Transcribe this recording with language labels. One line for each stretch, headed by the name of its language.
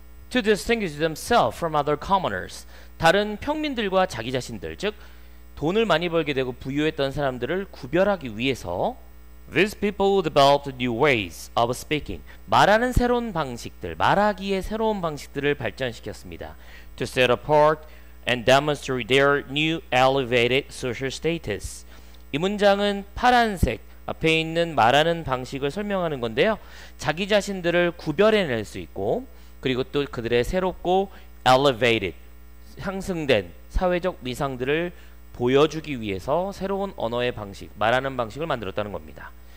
English: To distinguish themselves from other commoners,
Korean: 다른 평민들과 자기 자신들, 즉 돈을 많이 벌게 되고 부유했던 사람들을 구별하기 위해서
English: These people developed new ways of speaking,
Korean: 말하는 새로운 방식들, 말하기의 새로운 방식들을 발전시켰습니다.
English: To set apart and demonstrate their new elevated social status.
Korean: 이 문장은 파란색 앞에 있는 말하는 방식을 설명하는 건데요. 자기 자신들을 구별해낼 수 있고, 그리고 또 그들의 새롭고 elevated, 상승된 사회적 위상들을 보여주기 위해서 새로운 언어의 방식, 말하는 방식을 만들었다는 겁니다.